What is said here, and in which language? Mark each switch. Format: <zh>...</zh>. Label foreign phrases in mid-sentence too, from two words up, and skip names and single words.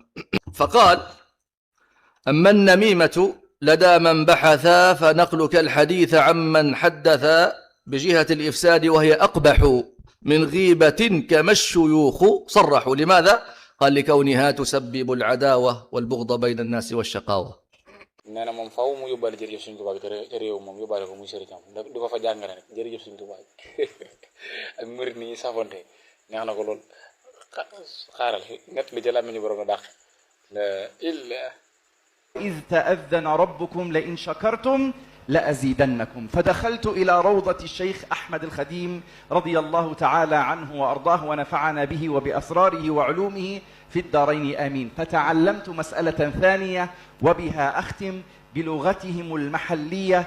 <ar>فقال: أما النميمة لدى من بحث فنقلك الحديث عمن حدث بجهة الإفساد وهي أقبح من غيبة كما الشيوخ صرحوا. لماذا؟ قال: لكونها تسبب العداوة والبغض بين الناس والشقاوة.</ar> <wo>neena moom faaw mu yóbbaale jërëjëf Sëriñ Tuubaa te réew moom yóbbaale ko muy sëriñam du ko fa jàngale rek jërëjëf Sëriñ Tuubaa ak murit ni safonte neex na ko lool xaaral net li ci làmmiñu borom na dàq la illa</wo> <ar>إذ تأذن ربكم لئن شكرتم لأزيدنكم. فدخلت إلى روضة الشيخ أحمد الخديم رضي الله تعالى عنه وأرضاه ونفعنا به وبأسراره وعلومه في الدارين آمين. فتعلمت مسألة ثانية وبها أختم بلغتهم المحلية.</ar>